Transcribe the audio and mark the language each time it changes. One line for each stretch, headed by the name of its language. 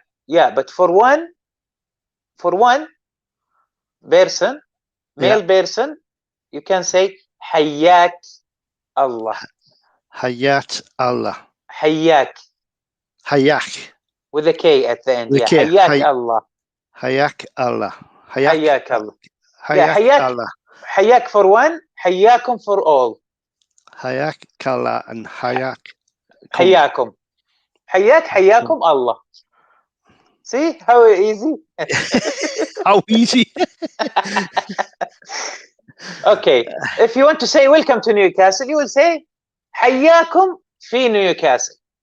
English: Yeah, but for one person, male person, you can say
Arabic: حياك الله. حيات الله.
English: حياك with a K at the end.
Arabic: حياك الله. حياك الله. حياك الله. حياك الله.
English: حياك for one, حياكم for all.
Arabic: حياك الله and حياك. حياكم. حياكم Allah.
English: See how easy? How easy. Okay, if you want to say welcome to Newcastle, you will say
Arabic: حياكم في نيوكاسل.